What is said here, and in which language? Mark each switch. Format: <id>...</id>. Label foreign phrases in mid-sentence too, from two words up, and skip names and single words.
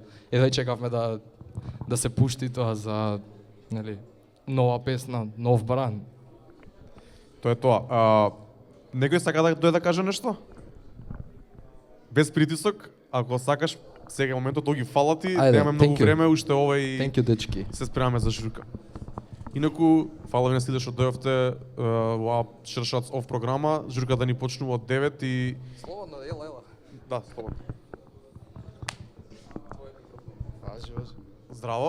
<mk>Едва чекавме да се пушти тоа за, нели, нова песна, нов бран. Тоа е тоа. Некој сака да дојде да каже нешто? Без притисок, ако сакаш, сега е моментот да ги фала ти, Ајде, немаме многу</mk> <en>thank you.</en> <mk>време, уште овај</mk> <en>Thank you,</en> <mk>дечки. се спремаме за журка. Инаку, фала ви на сите што дојавте во Шершац оф програма, журка да ни почнува од 9 и... Слободно, ела. Да, слободно. Важи. Здраво,</mk>